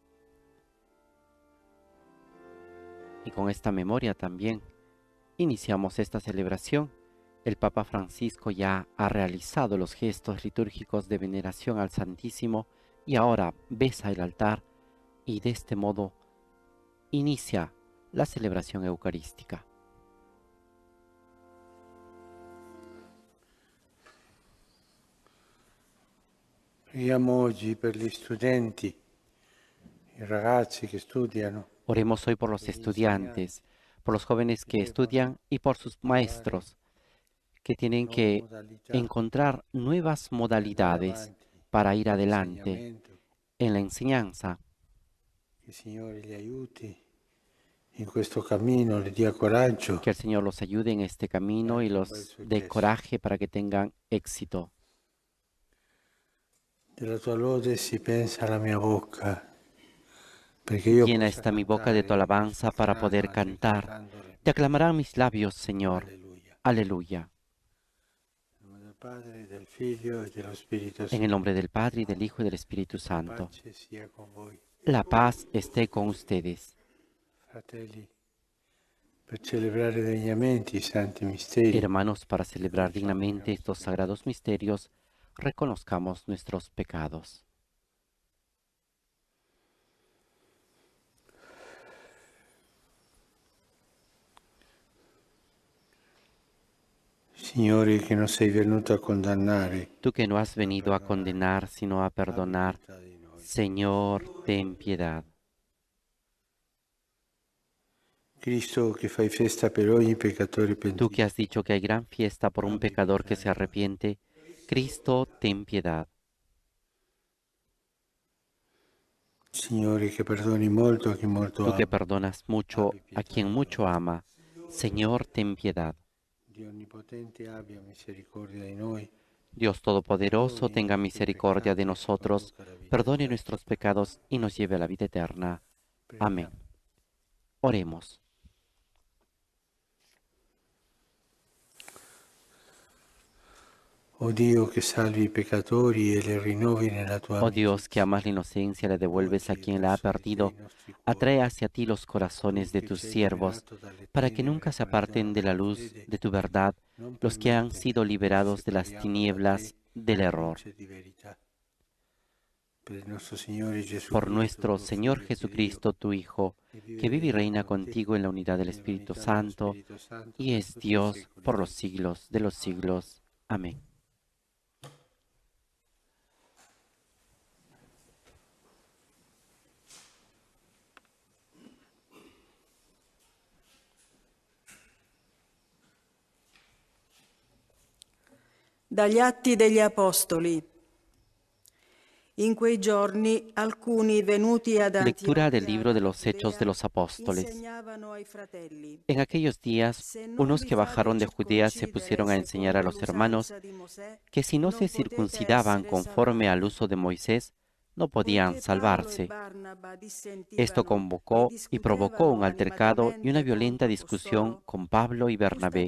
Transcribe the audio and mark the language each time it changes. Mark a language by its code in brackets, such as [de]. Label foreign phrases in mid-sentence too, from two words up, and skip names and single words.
[es] Y con esta memoria también iniciamos esta celebración. El Papa Francisco ya ha realizado los gestos litúrgicos de veneración al Santísimo y ahora besa el altar y de este modo inicia la celebración eucarística. [it] Preghiamo oggi per gli studenti, i ragazzi che studiano. [es] Oremos hoy por los estudiantes, por los jóvenes que estudian y por sus maestros, que tienen que encontrar nuevas modalidades para ir adelante en la enseñanza. [it] Que il Signore li aiuti in questo cammino, le dia coraggio. [es] Que el Señor los ayude en este camino y los dé coraje para que tengan éxito. [it] Della tua lode si pensa alla mia bocca, perché io [es] Llena [it] possa [es] esta mi boca de tu alabanza para poder cantar. Te aclamarán mis labios, Señor. Aleluya. [it] Del Padre, del Figlio e dello Spirito [es] En el nombre del Padre, y del Hijo y del Espíritu Santo. [it] Pace sia con voi. [es] La paz esté con ustedes. [it] Fratelli, per celebrare degnamente i santi misteri, [es] Hermanos, para celebrar dignamente estos sagrados misterios, reconozcamos nuestros pecados. [it] Signore, che non sei venuto a condannare, [es] Tú que no has venido a condenar, sino a perdonar, [it] pietà di noi. [es] Señor, ten piedad. [it] Cristo, che fai festa per ogni peccatore [es] Tú [it] pentito, [es] que has dicho que hay gran fiesta por un pecador que se arrepiente, Cristo, ten piedad. [it] Signore, che perdoni molto a chi molto [es] Tú que [it] ama, [es] perdonas mucho a quien mucho ama, Señor, ten piedad. [it] Dio onnipotente abbia misericordia di noi, [es] Dios Todopoderoso, tenga misericordia de nosotros, perdone nuestros pecados y nos lleve a la vida eterna. Amén. Oremos. [it] O Dio che salvi i peccatori e li rinnovi nella tua [es] Oh Dios, que [it] amicizia, [es] amas la inocencia, la devuelves a quien la ha perdido, atrae hacia ti los corazones de tus siervos, para que nunca se aparten de la luz de tu verdad los que han sido liberados de las tinieblas del error. Por nuestro Señor Jesucristo, tu Hijo, que vive y reina contigo en la unidad del Espíritu Santo, y es Dios por los siglos de los siglos. Amén. [it] Dagli Atti degli Apostoli. In quei giorni alcuni venuti ad [es] Lectura del Antioquia libro de los Hechos de los Apóstoles. [it] insegnavano ai fratelli. [es] En aquellos días, unos que bajaron de Judea se pusieron a enseñar a los hermanos que si no se circuncidaban conforme al uso de Moisés, no podían salvarse. Esto convocó y provocó un altercado y una violenta discusión con Pablo y Bernabé.